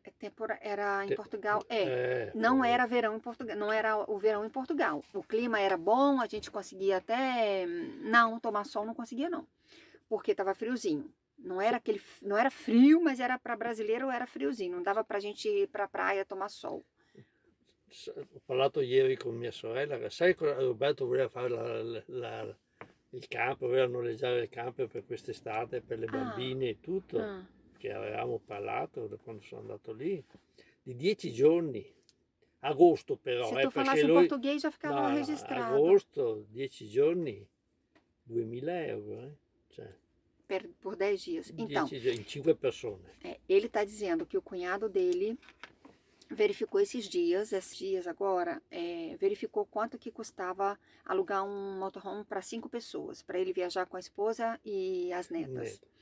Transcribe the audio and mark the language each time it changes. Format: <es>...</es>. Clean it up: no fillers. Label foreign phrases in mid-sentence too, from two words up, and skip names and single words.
<pt>Era em Portugal, não era verão em Portugal, não era o verão em Portugal. O clima era bom, a gente conseguia até, não, tomar sol não conseguia não, porque estava friozinho. Não era frio, mas era para brasileiro, era friozinho. Não dava pra gente ir pra praia tomar sol.</pt> <it>Ho parlato ieri con mia sorella, sai cosa Roberto voleva fare il camper, voleva noleggiare il camper per quest'estate, per le bambine e tutto, che avevamo parlato quando sono andato lì, di 10 giorni. Agosto però.</it> <pt>Se tu</pt> <it>falassi in portoghese</it> <pt>já ficava registrado.</pt> <it>Agosto, 10 giorni, 2.000 euro, Cioè.</it> <pt>Por 10 dias. Então, em 5 pessoas. Ele está dizendo que o cunhado dele verificou esses dias agora, verificou quanto que custava alugar um motorhome para 5 pessoas, para ele viajar com a esposa e as netas.</pt>